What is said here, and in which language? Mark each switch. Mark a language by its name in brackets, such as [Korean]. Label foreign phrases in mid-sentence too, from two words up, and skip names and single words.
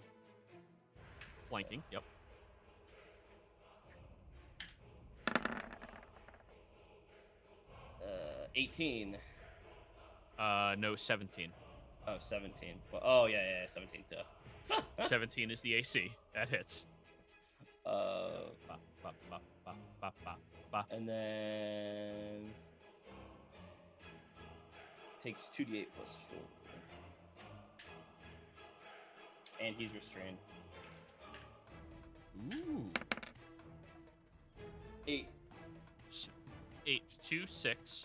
[English] Flanking. Yep. 18. No, 17. Oh, 17. Well, oh yeah, 17 too. 17 is the AC. That hits. Uh, Ba, ba, ba, ba, ba, ba, ba. and then takes 2d8 plus 4. And he's restrained. Ooh. 8. 8, 2, 6.